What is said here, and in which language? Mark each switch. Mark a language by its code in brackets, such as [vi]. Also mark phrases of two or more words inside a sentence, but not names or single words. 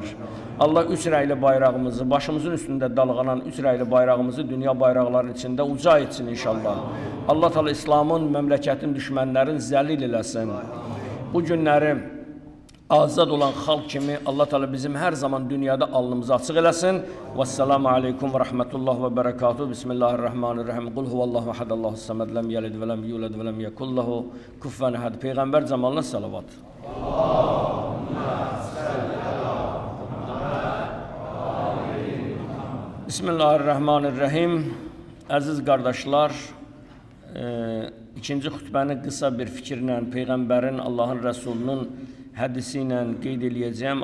[az] Allah üç rəngli bayrağımızı, başımızın üstündə dalğanan üç rəngli bayrağımızı dünya bayraqlarının içində uca etsin inşallah. Allah Teala İslamın, məmləkətin, düşmənlərin zəlil eləsin. Bu günləri azad olan xalq kimi Allah Teala bizim hər zaman dünyada alnımızı açıq eləsin. [ar] والسلام عليكم ورحمة الله وبركاته. [az] Bismillahirrahmanirrahim. [ar] قل هو الله أحد الله الصمد لم يلد ولم يولد ولم يكن له كفوا أحد. [az] Peyğəmbər zamanına salavat. Bismillahirrahmanirrahim. Əziz qardaşlar, ikinci xütbəni qısa bir fikirlə Peyğəmbərin, Allahın Rəsulunun hədisi ilə qeyd eləyəcəm.